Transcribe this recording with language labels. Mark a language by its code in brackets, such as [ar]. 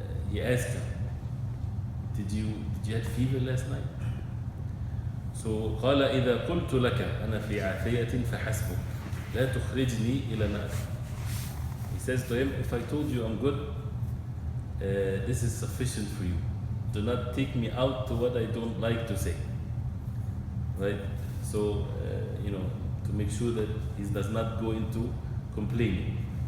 [en] He asked him, did you have fever last night? So [ar] قال إذا قلت لك أنا في عافية فحسبك لا تخرجني إلى ما أكره. [en] He says to him, if I told you I'm good, this is sufficient for you. Do not take me out to what I don't like to say. Right? So, to make sure that he does not go into complaining.